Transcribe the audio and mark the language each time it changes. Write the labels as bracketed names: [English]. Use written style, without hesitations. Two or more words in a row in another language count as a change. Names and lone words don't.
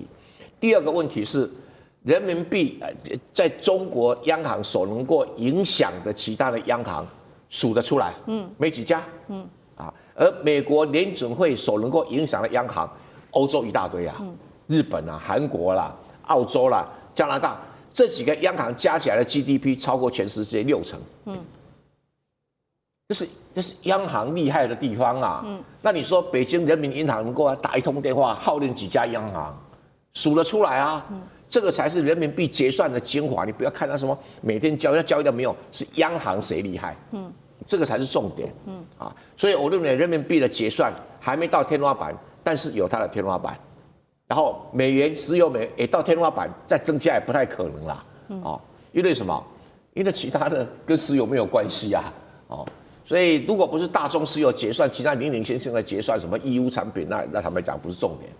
[Chinese] 第二個問題是，人民幣在中國央行所能夠影響的其他的央行數得出來，沒幾家，而美國聯準會所能夠影響的央行，歐洲一大堆啊，日本啊、韓國啦、澳洲啦、加拿大這幾個央行加起來的 GDP 超過全世界60%。這是央行厲害的地方啊。那你說北京人民銀行能夠打一通電話號令幾家央行，數得出來啊？這個才是人民幣結算的精華。你不要看它什麼每天交易的沒有，是央行誰厲害？ 這個才是重點。所以我認為人民幣的結算還沒到天花板，但是有它的天花板。然後美元石油美元也到天花板，再增加也不太可能啦。因為什麼？因為其他的跟石油沒有關係啊。所以如果不是大宗石油結算，其他零零星星的結算，什麼義烏產品，那坦白講不是重點。